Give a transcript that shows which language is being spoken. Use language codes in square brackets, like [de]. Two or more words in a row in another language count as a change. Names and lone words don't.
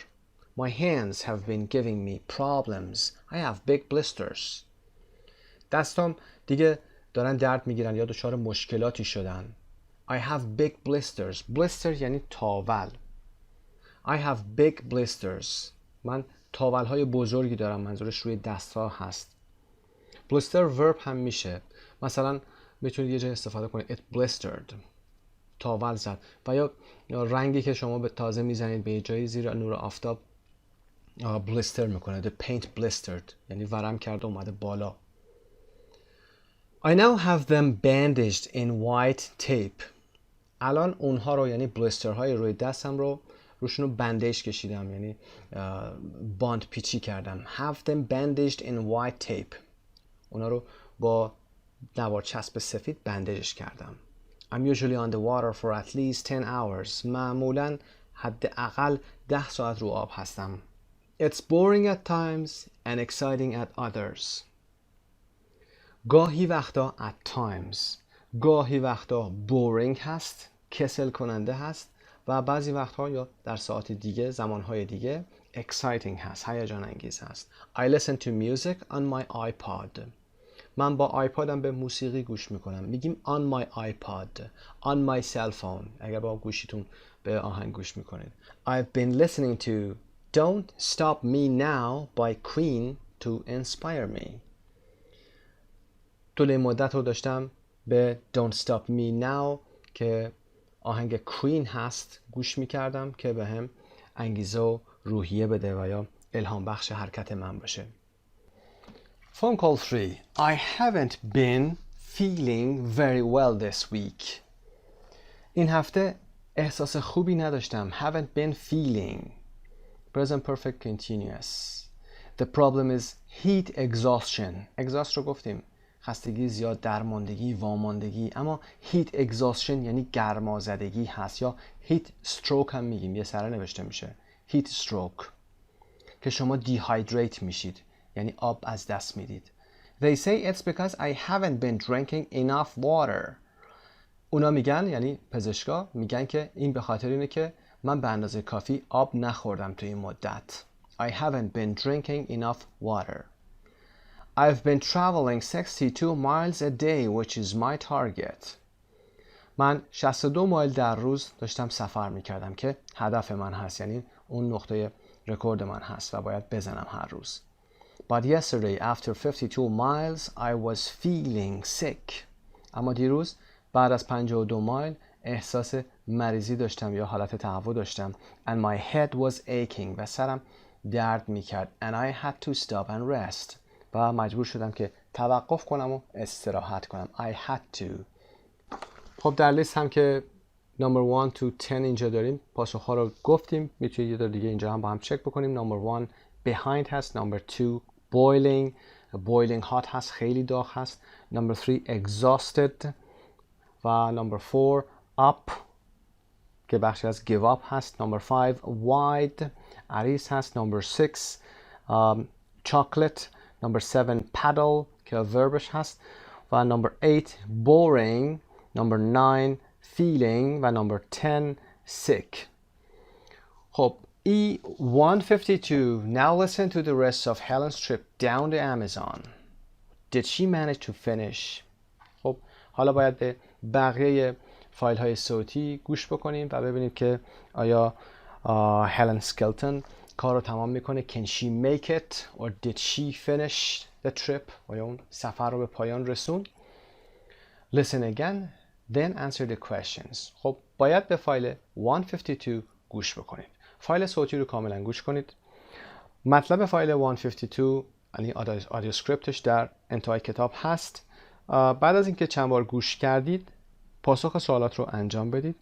[en] My hands have been giving me problems. I have big blisters. [fa] دستام دیگه دارن درد میگیرن یا دچار مشکلاتی شدن. [en] I have big blisters. [fa] Blister یعنی تاول. [en] I have big blisters. [fa] من تاول های بزرگی دارم. منظورش روی دست ها هست. blister verb هم میشه. مثلا میتونید یه جای استفاده کنید. [en] It blistered. [fa] تاول زد. و یا رنگی که شما به تازه میزنید به یه جایی زیر نور آفتاب بلیستر میکنه. [en] The paint blistered. [fa] یعنی ورم کرده اومده بالا. [en] I now have them bandaged in white tape. [fa] الان اونها رو یعنی بلیستر های روی دستم رو روشون رو بندیج کشیدم، یعنی باند پیچی کردم. [en] Have them bandaged in white tape. [fa] اونا رو با نوار چسب سفید بندیجش کردم. [en] I'm usually on the water for at least 10 hours. [fa] معمولاً حداقل 10 ساعت رو آب هستم. [en] It's boring at times and exciting at others. [fa] گاهی وقتا [en] at times. [fa] گاهی وقتا boring هست، کسل کننده هست و بعضی وقتها یا در ساعت دیگه، زمانهای دیگه exciting هست، هیجان انگیز هست. [en] I listen to music on my iPod. [fa] من با آیپادم به موسیقی گوش میکنم. میگیم [en] on my iPod, on my cell phone [fa] اگر با گوشیتون به آهنگ گوش میکنید. [en] I've been listening to Don't Stop Me Now by Queen to inspire me. [fa] طول مدت رو داشتم به [en] Don't Stop Me Now [fa] که آهنگ کوین هست گوش میکردم که به هم انگیزه و روحیه بده و یا الهام بخش حرکت من باشه. [en] Phone call 3. I haven't been feeling very well this week. [fa] این هفته احساس خوبی نداشتم. [en] Haven't been feeling. Present perfect continuous. The problem is heat exhaustion. [fa] Exhaust رو گفتیم. خستگی زیاد، درماندگی، واماندگی. اما [en] heat exhaustion [fa] یعنی گرمازدگی هست یا [en] heat stroke [fa] هم میگیم. یه سره نوشته میشه. [en] heat stroke. [fa] که شما dehydrate میشید. یعنی آب از دست میدید. [en] They say it's because I haven't been drinking enough water. [fa] اونا میگن، یعنی پزشکا میگن که این به خاطر اینه که من به اندازه کافی آب نخوردم تو این مدت. [en] I haven't been drinking enough water. I've been traveling 62 miles a day, which is my target. [fa] من 62 مایل در روز داشتم سفر میکردم که هدف من هست، یعنی اون نقطه رکورد من هست و باید بزنم هر روز. [en] But yesterday, after 52 miles, I was feeling sick. [fa] اما دیروز بعد از 52 مایل احساس مریضی داشتم یا حالت تهوع داشتم. [en] And my head was aching. [fa] و سرم درد میکرد. [en] And I had to stop and rest. [fa] و مجبور شدم که توقف کنم و استراحت کنم. [en] I had to. [fa] خب در لیست هم که [en] number 1 to 10 [fa] اینجا داریم. پاسخ‌ها رو گفتیم. میتونید یه دور دیگه اینجا هم با هم چک بکنیم. [en] number 1 behind هست. number 2 boiling hot هست، [fa] خیلی داغ هست. [en] number 3 exhausted و number 4 up [fa] که بخشی از [en] give up هست. number 5 wide عریض هست. number 6 chocolate. number 7 paddle که verbش هست و number 8 boring. number 9 feeling و number 10 sick. [fa] خب E152. [en] Now listen to the rest of Helen's trip down the Amazon. Did she manage to finish? [fa] خب حالا باید به بقیه فایل های صوتی گوش بکنیم و ببینیم که آیا هلن سکلتون کار رو تمام میکنه. [en] Can she make it or did she finish the trip? [fa] آیا اون سفر رو به پایان رسوند؟ [en] Listen again, then answer the questions. [fa] خب باید به فایل 152 گوش بکنید. فایل صوتی رو کاملا گوش کنید. مطلب فایل 152 یعنی آدیو اسکریپتش در انتهای کتاب هست. بعد از اینکه چند بار گوش کردید پاسخ سوالات رو انجام بدید.